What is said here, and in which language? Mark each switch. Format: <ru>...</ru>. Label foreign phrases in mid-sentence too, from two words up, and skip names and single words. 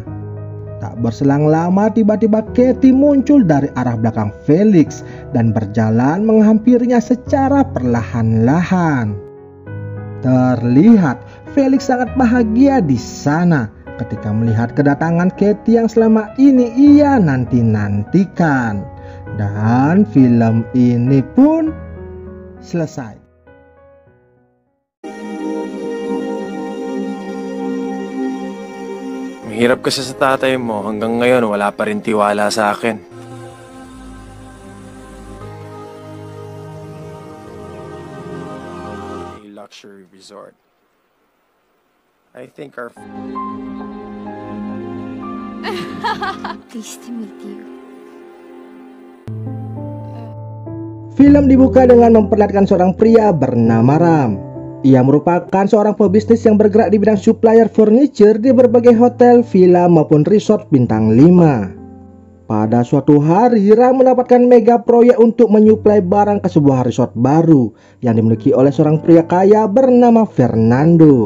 <id>Tak berselang lama tiba-tiba Katie muncul dari arah belakang Felix dan berjalan menghampirinya secara perlahan-lahan. Terlihat Felix sangat bahagia di sana ketika melihat kedatangan Katie yang selama ini ia nanti-nantikan. Dan film ini pun selesai.</id> <tl>Hirap kasi sa tatay mo, hanggang ngayon wala pa rin tiwala sa akin.</tl> <en>A luxury resort. I think our... Pleased to meet you.</en> <id>Film dibuka dengan memperlihatkan seorang pria bernama Ram. Ia merupakan seorang pebisnis yang bergerak di bidang</id> <en>supplier furniture</en> <id>di berbagai hotel, villa maupun resort bintang 5. Pada suatu hari, Ram mendapatkan mega proyek untuk menyuplai barang ke sebuah resort baru yang dimiliki oleh seorang pria kaya bernama Fernando.</id>